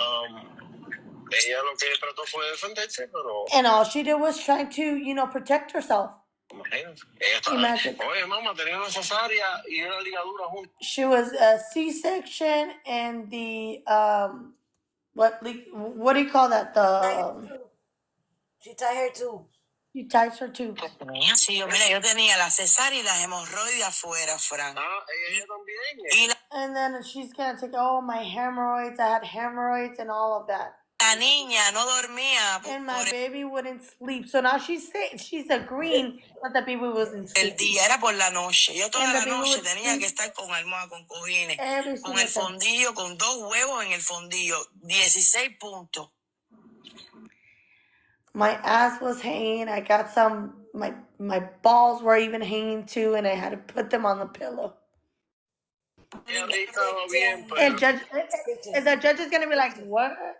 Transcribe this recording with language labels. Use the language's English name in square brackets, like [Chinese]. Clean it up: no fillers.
[Spanish] ella lo que trató fue defenderse, pero... [English] And all she did was trying to, protect herself. Imagine. [Spanish] Oye, mamá, tenía una cesárea y una ligadura juntos. [English] She was a C-section and the, what do you call that? She tied her tubes. She ties her tubes. [Spanish] Sí, mira, yo tenía la cesárea y las hemorroides afuera, Frank. Ella también. [English] And then she's gonna take, my hemorrhoids. I had hemorrhoids and all of that. [Spanish] La niña no dormía. [English] And my baby wouldn't sleep. So now she's agreeing that the baby wasn't sleeping. [Spanish] El día era por la noche. Yo toda la noche tenía que estar con almohada, con cojines, con el fondillo, con 2 huevos en el fondillo. 16 puntos. [English] My ass was hanging. I got my balls were even hanging too, and I had to put them on the pillow. And the judge is gonna be like, what?